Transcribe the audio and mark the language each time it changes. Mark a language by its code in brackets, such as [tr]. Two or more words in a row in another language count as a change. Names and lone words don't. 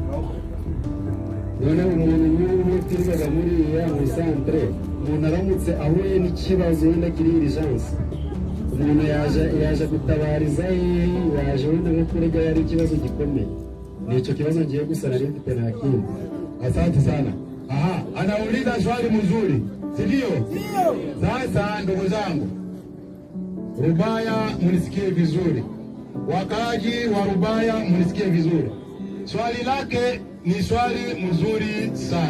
[rw] None umuntu n'ubu twirirwaga muri ya mu santere, umuntu aramutse ahuye n'ikibazo wenda kiri urgence, umuntu yaje gutabariza yaje wenda nko kurega yari ikibazo gikomeye. Ni icyo kibazo ngiye gusa nari mfite nta kindi. [sw] Asante sana. Aha, anauliza swali mzuri, si ndio? Sasa ndugu zangu, Rubaya munisikie vizuri, wakaaji wa Rubaya munisikie vizuri. Swali lake ni swali mzuri sana.